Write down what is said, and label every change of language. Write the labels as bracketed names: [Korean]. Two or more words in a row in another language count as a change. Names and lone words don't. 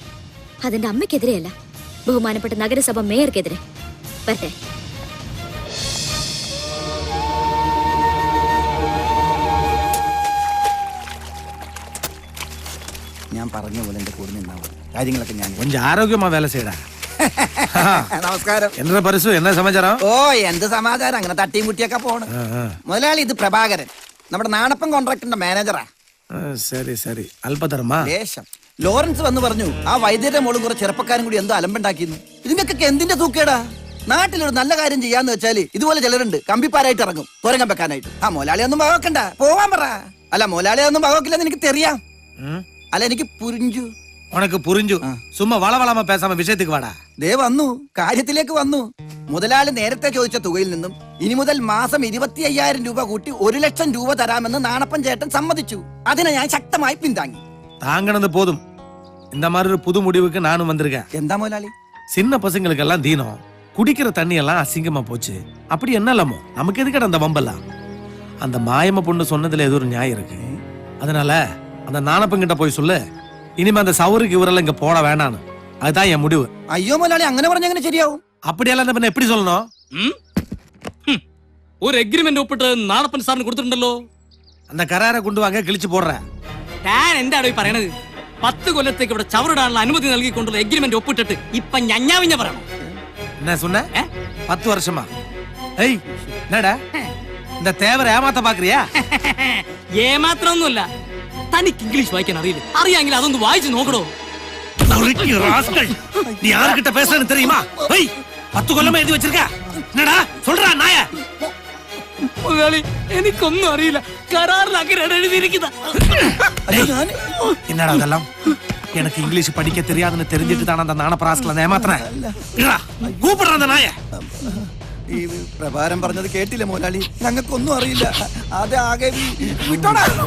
[Malayalam] അതെന്റെ അമ്മയ്ക്കെതിരെയല്ല, ബഹുമാനപ്പെട്ട നഗരസഭ മേയർക്കെതിരെ. വരട്ടെ. ഞാൻ പറഞ്ഞ പോലെ എന്റെ കൂടെ നിന്നാവും കാര്യങ്ങളൊക്കെ. ഞാൻ [Tamil] கொஞ்சம் ஆரோக்கியமா வேலை செய்யடா. [Malayalam] നമസ്കാരം. [Tamil] என்ன பரிசு, என்ன சமாச்சாரம்? [Malayalam] ഓ എന്ത് സമാചാരം, അങ്ങനെ തട്ടിയും മുട്ടിയൊക്കെ പോണ്. മുതലാളി, ഇത് പ്രഭാകരൻ, നമ്മുടെ നാണപ്പം കോൺട്രാക്ടറിന്റെ മാനേജറാ. ശരി ശരി, അല്പതരമാ ദേശം. ലോറൻസ് വന്ന് പറഞ്ഞു ആ വൈദ്യരുടെ മോളും കുറെ ചെറുപ്പക്കാരും കൂടി എന്തോ അലമ്പുണ്ടാക്കിയെന്ന്. ഇതിനൊക്കെ എന്തിന്റെ തൂക്കേടാ? നാട്ടിലൊരു നല്ല കാര്യം ചെയ്യാന്ന് വെച്ചാല് ഇതുപോലെ ചിലരുണ്ട് കമ്പിപ്പാരായിട്ട് ഇറങ്ങും തോരങ്ങം വെക്കാനായിട്ട്. ആ മുതലാളി ഒന്നും വകവെക്കണ്ട, പോവാൻ പറ. അല്ല, മുതലാളി ഒന്നും വകവെക്കില്ലെന്ന് എനിക്ക് തെറിയാം. അല്ല, എനിക്ക് പുരിഞ്ചു. [Tamil] உனக்கு புரிஞ்சு. சும்மா வளவளாம பேசாம விஷயத்திக்கு வாடா. [Malayalam] ദേ വന്നു, കാര്യത്തിലേക്ക് വന്നു. മുതലാളി നേരത്തെ ചോദിച്ച തുകയിൽ നിന്നും ഇനി മുതൽ മാസം 25,000 രൂപ കൂട്ടി 1 ലക്ഷം രൂപ തരാമെന്ന് നാണപ്പൻ ചേട്ടൻ സമ്മതിച്ചു. അതിനെ ഞാൻ ശക്തമായി പിന്താങ്ങി. [Tamil] தாங்கணது போதும். இந்த மாதிரி ஒரு புது முடிவுக்கு நானும் வந்திருக்கேன். [Malayalam] എന്താ മുതലാളി? [Tamil] சின்ன பசங்களுக்கு எல்லாம் தீனம், குடிக்கிற தண்ணி எல்லாம் அசிங்கமா போச்சு. அப்படி என்னலாமோ நமக்கு எதுக்கட அந்த வம்பெல்லாம்? அந்த மாயம்ம பொண்ணு சொன்னதுல ஏதோ ஒரு நியாயம் இருக்கு. அதனால அந்த நாணப்பங்கிட்ட போய் சொல்லு, இனிமே அந்த சவுருக்கு இவரெல்லாம் இங்க போட வேணான்னு. அதுதான் என் முடிவு. [Malayalam] അയ്യോ മുതലാളി, അങ്ങനെ പറഞ്ഞെങ്ങനെ ശരിയാവും? [Tamil] அப்படியெல்லாம் പിന്നെ எப்படி சொல்லணும்? ஒரு எக்ரிமெண்ட் ஒப்பிட்டு நாணப்பன் சார்னு கொடுத்துட்டല്ലോ. அந்த கராரை கொண்டு வாங்க, கிழிச்சு போடுறேன். [Malayalam] ഞാൻ എന്താണ് പറയണത്? 10 കൊല്ലത്തേക്ക് ഇവിടെ ചവറിടാനുള്ള അനുമതി നൽകിക്കൊണ്ടുള്ള എഗ്രിമെന്റ് ഒപ്പിട്ടിട്ട് ഇപ്പൊ ഞഞ്ഞാവിഞ്ഞ പറയണം. [Tamil] என்ன சொன்ன? 10 வருஷமா? ஏய், என்னடா இந்த தேவரை ஏமாத்த பாக்குறியா? [Malayalam] ഏമാത്രമൊന്നുമല്ല, തനിക്ക് ഇംഗ്ലീഷ് വായിക്കാൻ അറിയില്ല. അറിയാമെങ്കിൽ അതൊന്ന് വായിച്ചു നോക്കണോ. [Tamil] நீ யாருக்கிட்ட பேசுறன்னு தெரியுமா? 10 கொல்லமா எழுதி வச்சிருக்க. என்னடா சொல்றா நாய? [Malayalam] മുതലാളി, എനിക്കൊന്നും അറിയില്ല. കരാറിൽ അങ്ങനെ എഴുതിയിരിക്കുന്ന. [Tamil] என்னடா அதெல்லாம்? எனக்கு இங்கிலீஷ் படிக்க தெரியாதுன்னு தெரிஞ்சிட்டு தான் அந்த நாணப்பராஸ்கல ஏமாத்துறேன். கூப்பிடுற அந்த நாய. [Malayalam] ഈ പ്രഭാരം പറഞ്ഞത് കേട്ടില്ല മുതലാളി, ഞങ്ങൾക്കൊന്നും അറിയില്ല. അത് ആകെ വിട്ടോടാ.